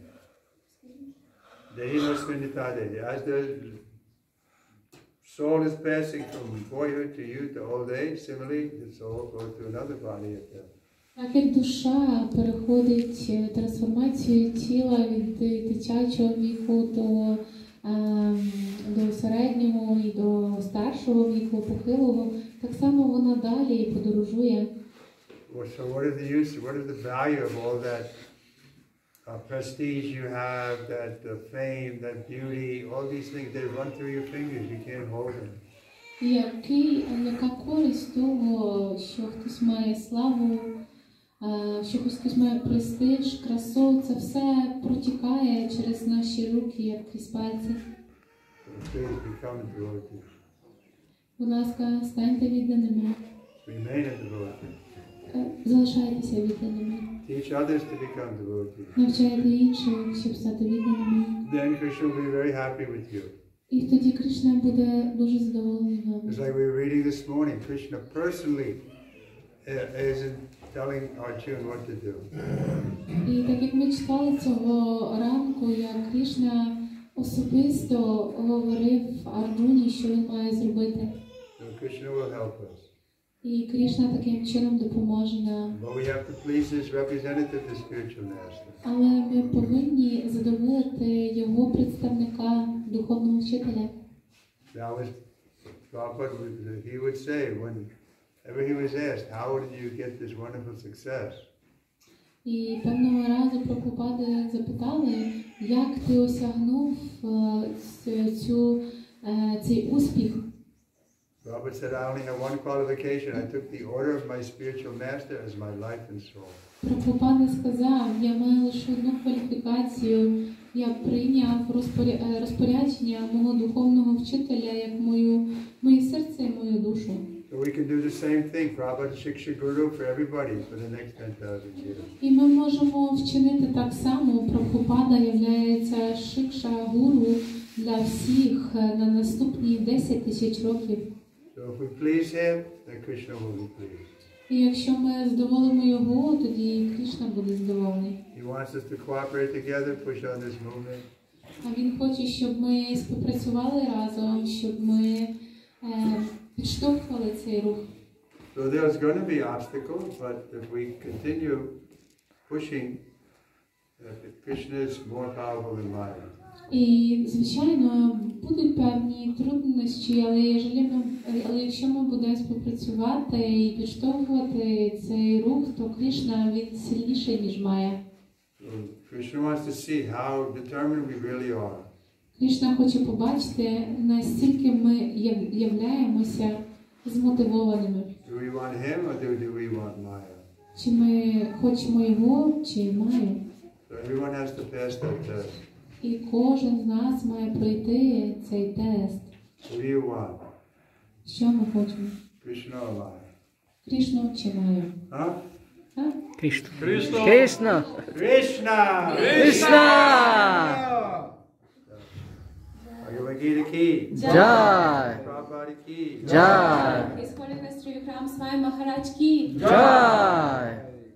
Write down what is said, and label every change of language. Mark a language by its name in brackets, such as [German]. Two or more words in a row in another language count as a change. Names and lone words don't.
[English] As the soul is passing from boyhood to youth to old age, similarly the soul goes to another body at death. [Ukrainian] Так як душа переходить трансформацію тіла від дитячого віку до середнього і до старшого віку, похилого, так само вона далі подорожує. [English] So what is the use, what is the value of all that prestige you have, that fame, that beauty, all these things, they run through your fingers, you can't hold them. [Ukrainian] Яка користь того, що хтось має славу, що хтось має престиж, красу, це все протікає через наші руки, як крізь пальці. Будь ласка, станьте відданими. Залишайтеся відданими. Навчайте інших, щоб стати відданими. І тоді Кришна буде дуже задоволений вами. [English] It's like we were reading this morning, Krishna personally isn't telling Arjuna what to do. [Ukrainian] І так як ми читали цього ранку, як Кришна особисто говорив Арджуні, що він має зробити. [English] So Krishna will help us. [Ukrainian] І Кришна таким чином допоможе нам. [English] But we have to please his representative, the spiritual master. [Ukrainian] Але ми повинні задоволити його представника, духовного вчителя. [English] Now, as Prabhupada, he would say, whenever he was asked, how did you get this wonderful success? [Ukrainian] І певного разу Прабхупади запитали, як ти осягнув цей успіх. [English] Prabhupada said, I only have one qualification. I took the order of my spiritual master as my life and soul. [Ukrainian] Прабхупада сказав, я маю лише одну кваліфікацію. Я прийняв розпорядження мого духовного вчителя як моє серце і мою душу. [English] So we can do the same thing. Prabhupada Shiksha Guru for everybody for the next 10,000 years. [Ukrainian] І ми можемо вчинити так само. Прабхупада являється шикша гуру для всіх на наступні 10 тисяч років. [English] So if we please him, then Krishna will be pleased. [Ukrainian] І якщо ми задоволимо його, тоді Кришна буде задоволений. [English] He wants us to cooperate together, push on this movement. [Ukrainian] А він хоче, щоб ми співпрацювали разом, щоб ми підштовхували цей рух. [English] So there's going to be obstacles, but if we continue pushing, Krishna is more powerful than Maya. [Ukrainian] І, звичайно, будуть певні труднощі, але якщо ми будемо співпрацювати і підштовхувати цей рух, то Кришна, він сильніший, ніж Майя. [English] Krishna wants to see how determined we really are. [Ukrainian] Кришна хоче побачити, наскільки ми являємося змотивованими. [English] Do we want him or do we want Maya? [Ukrainian] Чи ми хочемо його, чи Майю. [English] So everyone has to pass that test. [Ukrainian] І кожен з нас має пройти цей тест. [English] What do you want? [Ukrainian] Що ми хочемо? [English] Krishna or Maya? [Ukrainian] Кришну чи Майю? Huh? Так? Кришна. Кришна! Кришна! Krishna! Кришна! [Hindi] Bhagavad Gita ki. Jai! Prabhupada ki. Jai! [English] His Holiness [Hindi] Трівікрама Свамі Махарадж ки. Jai!